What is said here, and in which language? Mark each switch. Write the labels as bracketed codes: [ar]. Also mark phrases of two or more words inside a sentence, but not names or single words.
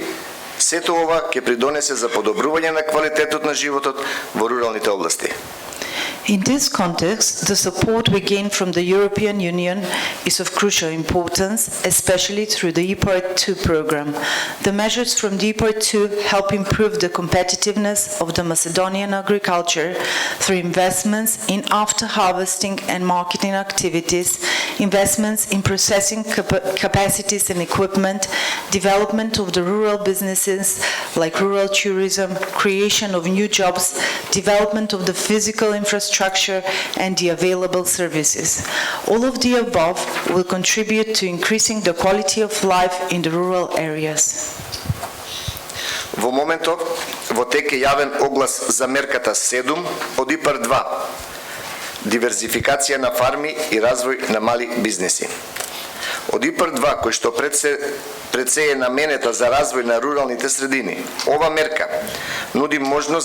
[mk] Сето ова ќе придонесе за подобрување на квалитетот на животот во руралните области. [en] In this context, the support we gain from the European Union is of crucial importance, especially through the IPAR-2 program. The measures from the IPAR-2 help improve the competitiveness of the Macedonian agriculture through investments in after-harvesting and marketing activities, investments in processing capacities and equipment, development of the rural businesses like rural tourism, creation of new jobs, development of the physical infrastructure, and the available services. All of the above will contribute to increasing the quality of life in the rural areas. [mk] Во моментов, во тек е јавен оглас за мерката 7 од ИПАР-2, диверзификација на фарми и развој на мали бизнеси. Од ИПАР-2, кој што пред се е наменета за развој на руралните средини, ова мерка нуди можност